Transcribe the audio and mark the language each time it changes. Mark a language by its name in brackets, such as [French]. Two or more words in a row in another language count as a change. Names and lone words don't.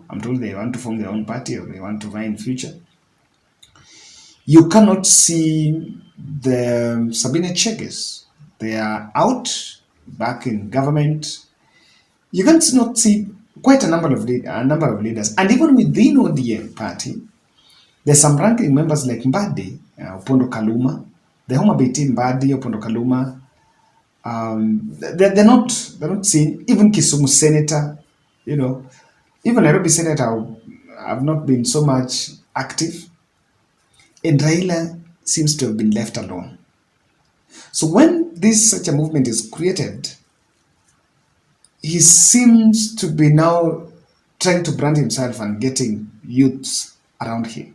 [English] I'm told they want to form their own party or they want to vie in future. You cannot see the Sabine Cheges. They are out, back in government. You can not see quite a number of leaders. And even within ODM party, there's some ranking members like Mbadi, Opondo Kaluma, the Homa Bay team, Mbadi, Opondo Kaluma. They're not seen. Even Kisumu senator, even Nairobi senator have not been so much active. And Raila seems to have been left alone. So when such a movement is created, he seems to be now trying to brand himself and getting youths around him.